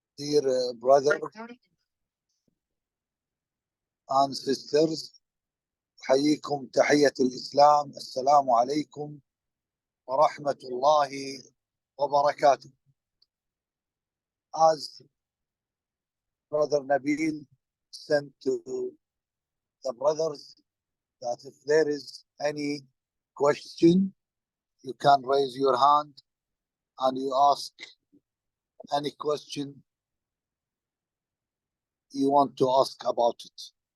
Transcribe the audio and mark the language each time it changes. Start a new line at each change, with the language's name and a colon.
English: Dear brothers and sisters,
Arabic: أحييكم تحية الإسلام. السلام عليكم ورحمة الله وبركاته.
English: As Brother Nabil sent to the brothers that if there is any question, you can raise your hand and you ask any question you want to ask about it.